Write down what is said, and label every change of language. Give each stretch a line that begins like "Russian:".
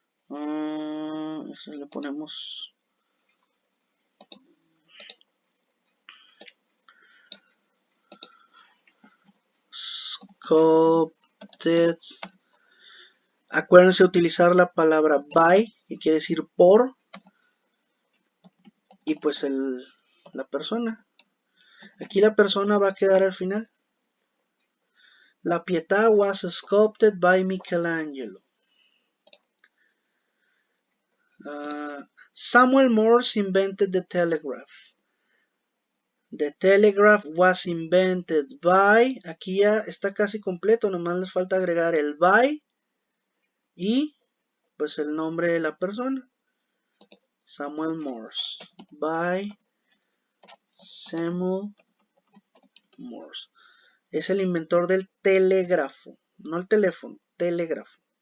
Spanish: Eso le ponemos sculpted. Acuérdense utilizar la palabra by, que quiere decir por, y pues la persona. Aquí la persona va a quedar al final.
English: La Pietà was sculpted by Michelangelo. Samuel Morse invented the telegraph. The telegraph was invented by.
Spanish: Aquí ya está casi completo, nomás les falta agregar el by y pues el nombre de la persona.
English: Samuel Morse. By Samuel Morse.
Spanish: Es el inventor del telégrafo. No el teléfono, telégrafo.